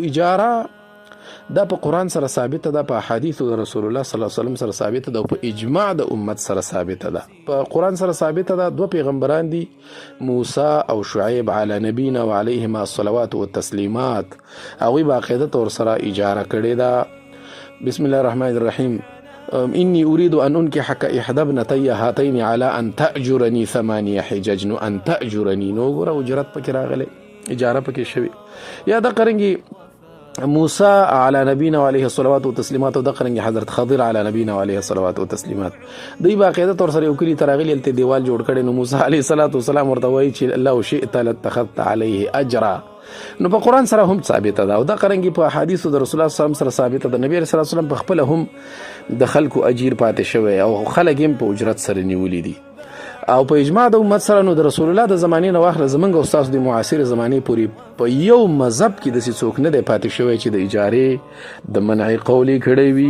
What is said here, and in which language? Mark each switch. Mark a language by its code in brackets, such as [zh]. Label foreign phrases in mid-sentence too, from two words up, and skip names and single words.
[ps] اجاره دا په قرآن سره ثابته ده، په احادیثو د رسول الله [ar] صلی الله علیه وسلم [ps] سره ثابته ده، او په اجماع د امت سره ثابته ده. په قرآن سره ثابته ده. دوه پیغمبران دي، موسی او شعیب [ar] علی نبینا و علیهما الصلوات والتسلیمات، [ps] هغوی باقاعده طور سره اجاره کړې ده. [ar] بسم الله الرحمن الرحیم انی اريد ان انکحک احدى ابنتي هاتین على ان تأجرني 8 حجج. [ps] نو [ar] ان تأجرني [ps] نو ګوره اجرت پکې راغلی، اجاره پکې شوی. یا د قرنګي موسی [ar] علی نبینا علیه الصلوات والتسلیمات، [ps] او د قرنګي حضرت خضر [ar] علی نبینا علیه الصلوات والتسلیمات، [ps] دوی باقاعده طور سره یو کلي ته راغلي، هلته دیوال جوړ کړی. نو موسی [ar] علیه الصلوات والسلام [ps] ورته وایي چې [ar] لو شئت لاتخذت علیه اجرا. [ps] نو په قرآن سره هم ثابته ده، او دا قرنګي په حدیثو د رسول الله [ar] صلی الله علیه وسلم [ps] سره ثابته ده. نبی [ar] علیه الصلوات والسلام [ps] په خپله هم د خلکو اجیر پاتې شوی، او خلک هم په اجرت سره نیولي دي. او په اجماع د امت سره نو د رسول الله د زمانې نه واخله زمونږ او ستاسو د معاصرې زمانې پورې په یو مذهب کې داسې څوک نه دی پاتې شوی چې د اجارې د منع قول یې کړی وي.